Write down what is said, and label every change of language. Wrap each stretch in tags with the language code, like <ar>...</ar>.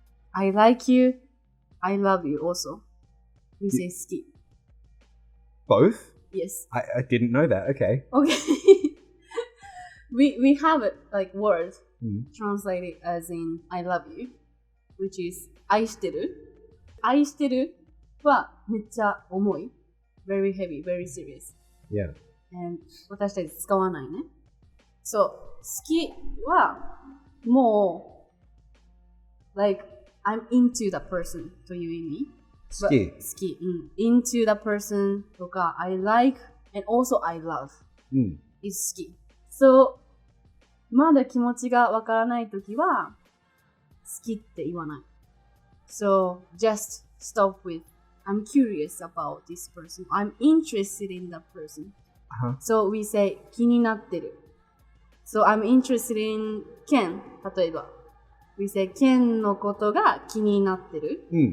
<en>I like you, I love you also. We say 好き。 Both? Yes. I didn't know that. Okay. Okay. we have it like words translated as in I love you, which is 愛してる。</en> <ja>愛してるはめっちゃ重い。</ja> <en>very heavy, very serious. Yeah. And</en> <ja>私たち使わないね。そう。好きはもう</ja> <en>like I'm into the person</en> <ja>という意味。好き。好き。</ja> <en>into the person</en> <ja>とか</ja> <en>I like and also I love is 好き。 So</en> <ja>まだ気持ちがわからないときは好きって言わない。</ja> <en>So just stop with I'm curious about this person. I'm interested in that person. So we say</en> <ja>気になってる。</ja> <en>So I'm interested in Ken.</en> <ja>例えば。</ja> <en>We say</en> <ja>Ken のことが気になってる。</ja>